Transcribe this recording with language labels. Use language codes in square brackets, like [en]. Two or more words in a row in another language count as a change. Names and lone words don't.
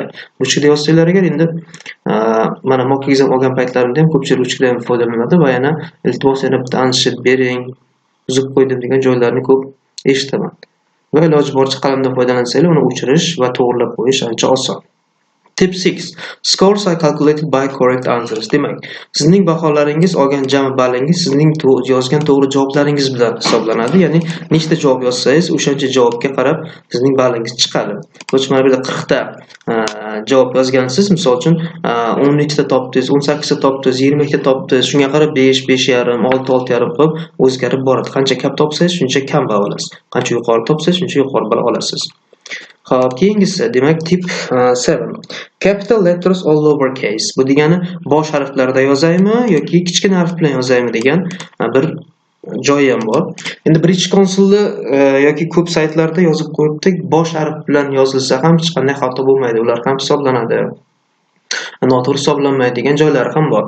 [uz] Ruchkada yozsanglar agar, endi mana [en] mock exam [uz] olgan paytlarimda ham ko'pchilik ruchkadan foydalanadi va yana iltimos yana bitta [en] answer sheet [uz] bering, uzib qo'ydim degan joylarni ko'p eshitaman. Va iloji boricha qalamdan foydalansanglar, uni o'chirish va to'g'rilab qo'yish ancha oson. [en] Tip 6. Scores are calculated by correct answers. [uz] Demak, sizning baholaringiz olgan jami ballingiz sizning yozgan to'g'ri javoblaringiz bilan hisoblanadi. Ya'ni nechta javob yozsangiz, o'shancha javobga qarab sizning ballingiz chiqadi. Mana bu yerda 40 ta javob yozgansiz, misol uchun 10 ta topdingiz, 18 ta topdingiz, 20 ta topdingiz, shunga qarab 5, 5,5, 6, 6,5 qilib o'zgarib boradi. Qancha kam topsangiz, shuncha kam ball olasiz. Qancha yuqori topsangiz, shuncha yuqori ball olasiz. Xo'p, keyingisi, demak tip 7. [en] Capital letters all lowercase. [uz] Bu degani bosh harflarda yozaymi yoki kichkina harf bilan yozaymi degan bir joyi ham bor. Endi British Council'da yoki ko'p saytlarda yozib qo'yibdi, bosh harf bilan yozilsa ham hech qanday xato bo'lmaydi. Ular ham hisoblanadi. Noto'g'ri hisoblanmaydigan joylari ham bor.